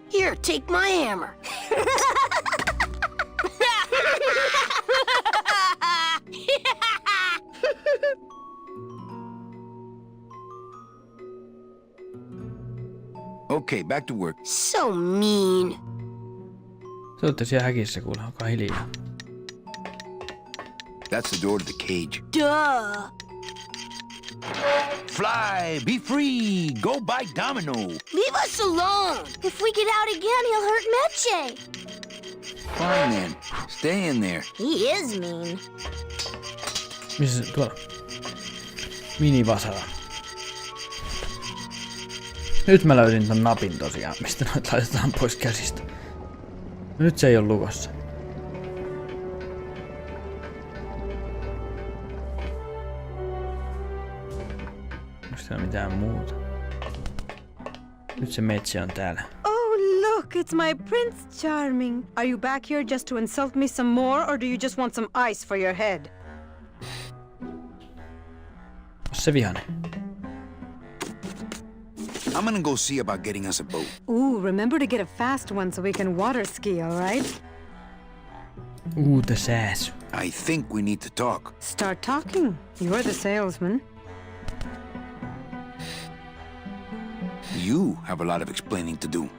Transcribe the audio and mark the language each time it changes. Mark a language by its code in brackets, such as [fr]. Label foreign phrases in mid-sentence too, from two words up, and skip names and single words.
[en] Here, take my hammer. Okay, back to work. So mean. [fi] Se olette siellä häkissä kuule, olkaa hiljaa. [en] That's the door to the cage. Duh. Fly, be free, go buy Domino. Leave us alone. If we get out again, he'll hurt Meche. Fine then, stay in there. He is mean. [fi] Missä se tuolla? Minivasara. Nyt mä löysin ton napin tosiaan, mistä noit laitetaan pois käsistä. Nyt se ei oo lukossa. Onko siellä mitään muuta? Nyt se metsä on täällä. [en] Oh, look, it's my Prince Charming. Are you back here just to insult me some more, or do you just want some ice for your head? [fi] Onko se vihainen? [en] I'm gonna go see about getting us a boat. Ooh, remember to get a fast one so we can water ski, all right? The sääsy. I think we need to talk. Start talking. You're the salesman. You have a lot of explaining to do.